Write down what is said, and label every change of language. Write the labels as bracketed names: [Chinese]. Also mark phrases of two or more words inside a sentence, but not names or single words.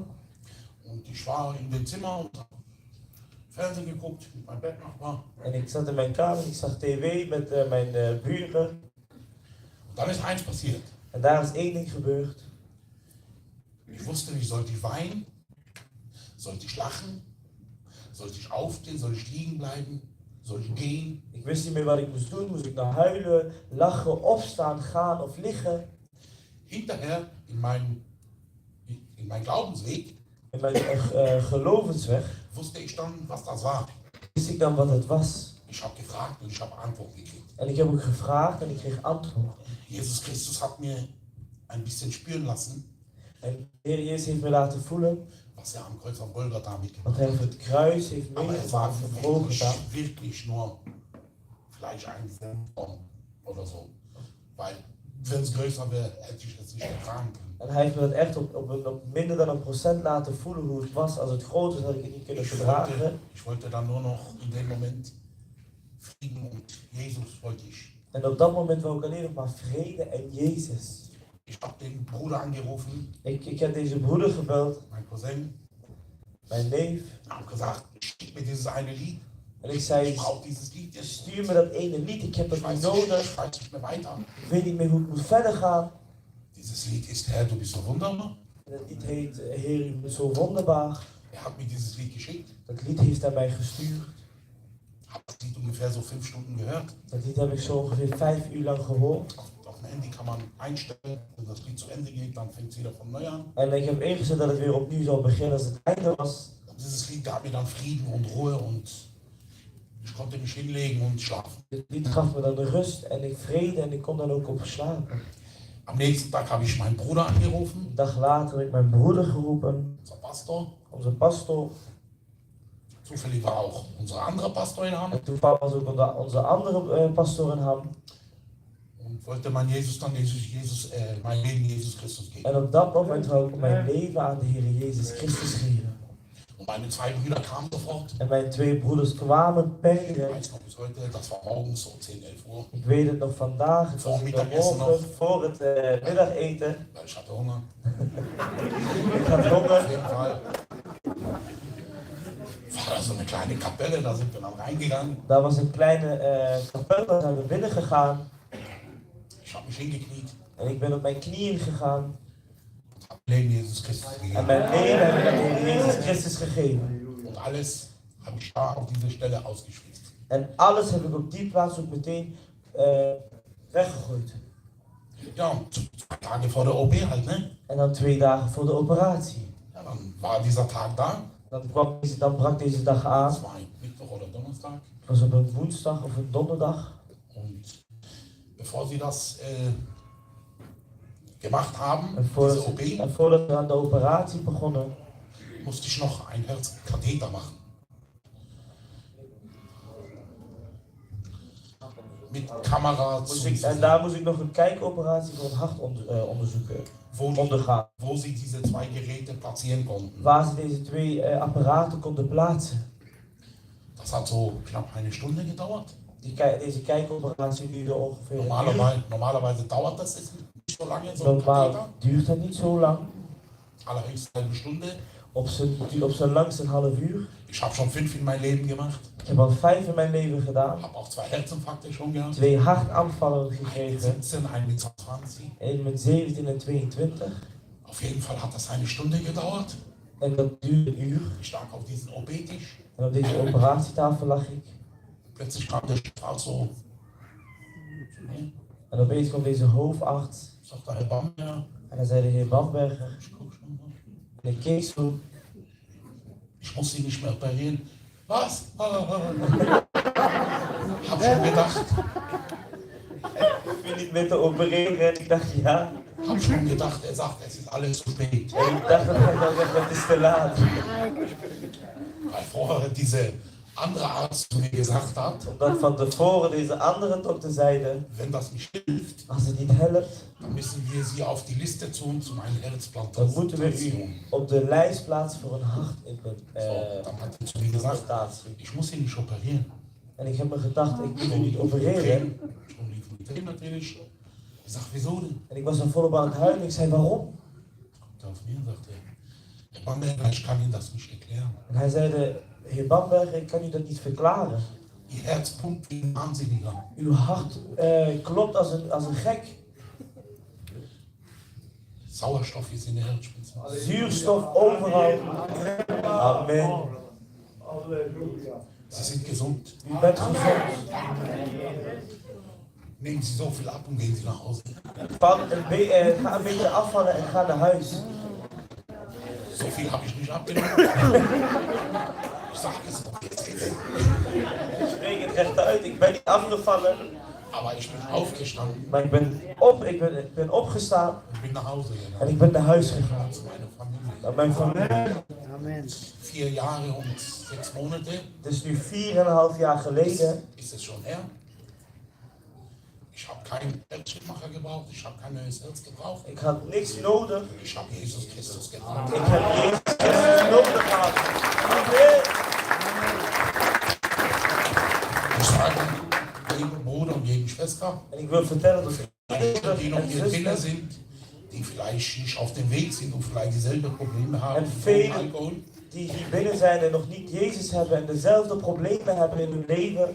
[German] und ich war in dem Zimmer und habe Fernsehen geguckt mit meinem Bettnachbar. [Dutch] En ik zat in mijn kamer, ik zag tv met mijn buren. [German] Und dann ist eins passiert. [Dutch] En daar is 1 ding gebeurd. [German] Ich wusste nicht, sollte ich weinen, sollte ich lachen, sollte ich aufstehen, soll ich liegen bleiben, soll ich gehen. [Dutch] Ik wist niet meer wat ik moest doen. Moest ik nou huilen, lachen, opstaan, gaan of liggen? [German] Hinterher in mein Glaubensweg [Dutch] In mijn gelovensweg [German] wusste ich dann, was das war. [Dutch] wist ik dan wat het was. [German] Ich habe gefragt und ich habe Antwort gekriegt. [Dutch] En ik heb ook gevraagd en ik kreeg antwoord. [German] Jesus Christus hat mir ein bisschen spüren lassen, [Dutch] En de Heer Jezus heeft me laten voelen [German] was er am Kreuz von Golgatha [Dutch] wat [German] mitgemacht [Dutch] hij [German] hat. [Dutch] op het kruis heeft [German] Aber es war [Dutch] meegemaakt en volgedaan. [German] wirklich nur vielleicht ein Wurm oder so. Weil, wenn es größer wäre, hätte ich es nicht ertragen können. [Dutch] En hij heeft me dat echt op minder dan 1% laten voelen hoe het was. Als het groot is, had ik het niet kunnen verdragen. [German] Ich wollte dann nur noch in dem Moment Frieden und Jesus wollte ich. [Dutch] En op dat moment wou ik alleen nog maar vrede en Jezus. [German] Ich habe den Bruder angerufen, [Dutch] Ik heb deze broeder gebeld, [German] mein Cousin, [Dutch] mijn neef. [German] habe gesagt, schick mir dieses eine Lied. [Dutch] En ik zei, [German] Ich brauche dieses Lied jetzt. [Dutch] stuur me dat ene lied, ik heb [German] Ich [Dutch] het niet [German] weiß [Dutch] nodig. [German] nicht mehr weiter. [Dutch] Ik weet niet meer hoe ik moet verder gaan. [German] Dieses Lied ist Herr, du bist so wunderbar. [Dutch] En het lied heet Heer, u bent zo wonderbaar. [German] Er hat mir dieses Lied geschickt. [Dutch] Dat lied heeft hij mij gestuurd. [German] Habe das Lied ungefähr so 5 Stunden gehört. [Dutch] Dat lied heb ik zo ongeveer 5 uur lang gehoord. [German] Auf dem Handy kann man einstellen, wenn das Lied zu Ende geht, dann fängt es wieder von neu an. [Dutch] En ik heb ingezet dat het weer opnieuw zou beginnen als het einde was. [German] Und dieses Lied gab mir dann Frieden und Ruhe und ich konnte mich hinlegen und schlafen. [Dutch] Het lied gaf me dan de rust en ik vrede en ik kon dan ook op slapen. [German] Am nächsten Tag habe ich meinen Bruder angerufen, [Dutch] Een dag later heb ik mijn broeder geroepen, [German] unser Pastor. [Dutch] onze pastoor. [German] Zufällig war auch unser anderer Pastor in Hamm [Dutch] En toevallig was ook onze andere pastoor in Ham. [German] und wollte mein mein Leben Jesus Christus geben. [Dutch] En op dat moment wou ik mijn leven aan de Heer Jezus Christus geven. [German] Und meine 2 Brüder kamen sofort. [Dutch] En mijn 2 broeders kwamen per [German] Ich [Dutch] direct. [German] weiß noch bis heute, das war morgens so 10, 11 Uhr. [Dutch] Ik weet het nog vandaag, het was morgen voor het middageten. [German] Weil ich hatte Hunger. [Dutch] Ik had [German] Auf [Dutch] honger. [German] jeden Fall war da so eine kleine Kapelle, da sind wir dann reingegangen. [Dutch] Daar was een kleine kapel, daar zijn we binnen gegaan. [German] Ich habe mich hingekniet [Dutch] En ik ben op mijn knieën gegaan. [German] und habe Leben Jesus Christus [Dutch] En [German] gegeben. [Dutch] mijn leven heb ik aan de Heer Jezus Christus gegeven. [German] Und alles habe ich da auf diese Stelle ausgeschwitzt. [Dutch] En alles heb ik op die plaats ook meteen weggegooid. [German] Ja, und 2 Tage vor der OP halt, ne? [Dutch] En dan 2 dagen voor de operatie. [German] Ja, dann war dieser Tag da. [Dutch] Dan brak deze dag aan. [German] Das war ein Mittwoch oder Donnerstag. [Dutch] Het was op een woensdag of een donderdag. [German] Und bevor sie das gemacht haben, [Dutch] En [German] diese OP, [Dutch] voordat we aan de operatie begonnen, [German] musste ich noch ein Herzkatheter machen. mit Kamera [Dutch] En daar moest ik nog een kijkoperatie voor een hart onderzoeken. Ondergaan. [German] wo sie diese zwei Geräte platzieren konnten. [Dutch] Waar ze deze twee apparaten konden plaatsen. [German] Das hat so knapp eine Stunde gedauert. [Dutch] Deze kijkoperatie duurde ongeveer [German] Normalerweise dauert das jetzt nicht so lange, so ein [Dutch] Normaal [German] Katheter. [Dutch] duurt dat niet zo lang. [German] Allerhöchst eine Stunde. [Dutch] Op zijn langst een half uur. [German] Ich habe schon 5 in mein Leben gemacht. [Dutch] Ik heb al 5 in mijn leven gedaan. [German] Habe auch 2 Herzinfarkte schon gehabt. [Dutch] 2 hartaanvallen [German] Einen [Dutch] gekregen. [German] 17, einen mit 20. [Dutch] Eén met 17 en 22. [German] Auf jeden Fall hat das eine Stunde gedauert. [Dutch] En dat duurde een uur. [German] Ich lag auf diesem OP-Tisch. [Dutch] En op deze operatietafel lag ik. [German] Plötzlich kam der Strahl so. [Dutch] En opeens kwam deze hoofdarts. [German] Sagt der Herr Bamberger. [Dutch] En hij zei de heer Bamberger. [German] Ich guck schon mal. [Dutch] En ik keek zo. [German] Ich muss Sie nicht mehr operieren. Was? Hab schon gedacht. [Dutch] Ik ben niet meer te opereren. En ik dacht ja. [German] Hab schon gedacht, er sagt, es ist alles zu spät. [Dutch] En ik dacht dat hij zou zeggen het is te laat. [German] Weil vorher diese andere Arzt zu mir gesagt hat, [Dutch] Omdat van tevoren deze andere dokter zeiden. [German] wenn das nicht hilft, [Dutch] Als het niet helpt. [German] dann müssen wir Sie auf die Liste tun zu einer [Dutch] Dan moeten we u [German] Herzplantation. [Dutch] op de lijst plaatsen voor een [German] So, dann hat er zu mir gesagt, [Dutch] hartimplantatie. [German] ich muss Sie nicht operieren. [Dutch] En ik heb me gedacht, ik moet u niet [German] Schon [Dutch] opereren. [German] lief mit dem natürlich. Ich sag, wieso denn? [Dutch] En ik was dan volop aan het huilen. Ik zei, waarom? [German] Kommt er auf mir und sagt, Herr Bamberger, ich kann Ihnen das nicht erklären. [Dutch] En hij zei, heer Bamberger, ik kan u dat niet verklaren. [German] Ihr Herz pumpt wie ein Wahnsinniger. [Dutch] Uw hart klopt als een gek. [German] Sauerstoff ist in der Herzspitze. [Dutch] Zuurstof overal. Amen. [German] Sie sind gesund. [Dutch] U bent gezond. [German] Nehmen Sie so viel ab und gehen Sie nach Hause. [Dutch] Ga een beetje afvallen en ga naar huis. [German] So viel habe ich nicht abgenommen. Ich sage es doch jetzt. [Dutch] Ik spreek het rechtuit, ik ben niet afgevallen. [German] Aber ich bin aufgestanden [Dutch] Maar ik ben opgestaan [German] und bin nach Hause [Dutch] en [German] gegangen. [Dutch] ik ben naar huis gegaan. [German] Zu meiner Familie. [Dutch] Naar mijn familie. [German] 4 Jahre und 6 Monate [Dutch] Het is nu 4,5 jaar geleden. [German] ist es schon her. Ich habe keinen Herzschrittmacher gebraucht. Ich habe kein neues Herz gebraucht. [Dutch] Ik had niks nodig. [German] Ich habe Jesus Christus gebraucht. [Dutch] Ik heb Jezus Christus nodig gehad. Amen. [German] Ich sage jedem Bruder und jedem Schwester, [Dutch] En ik wil vertellen dat [German] die noch [Dutch] en [German] hier drinnen [Dutch] zusters [German] sind, die vielleicht nicht auf dem Weg sind und vielleicht dieselben Probleme haben [Dutch] En [German] mit [Dutch] velen- [German] Alkohol. [Dutch] die hier binnen zijn en nog niet Jezus hebben en dezelfde problemen hebben in hun leven.